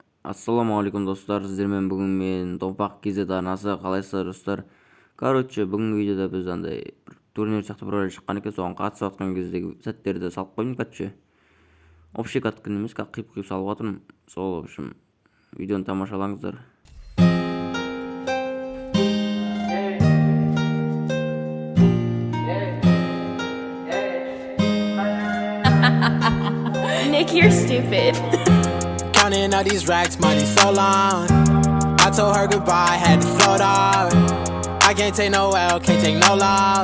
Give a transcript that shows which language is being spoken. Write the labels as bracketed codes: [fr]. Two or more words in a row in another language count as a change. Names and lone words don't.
[kk] Ассаламуалейкум достар, сіздермен бүгін мен ℤ𝕍𝕐𝕃 арнасы, қалайсыздар достар? Бүгінгі видеода біз андай турнир сияқты бір шыққан екен, соған қатысып жатқан кездегі сәттерді салып қойдым. Общий катқын емес, қиып салып жатырмын. Сол, [ru] в общем, [kk] видеоны тамашалаңыздар. [en] Nick, you're stupid. Counting all these racks, money so long. I told her goodbye, had to float off. I can't take no L, can't take no loss.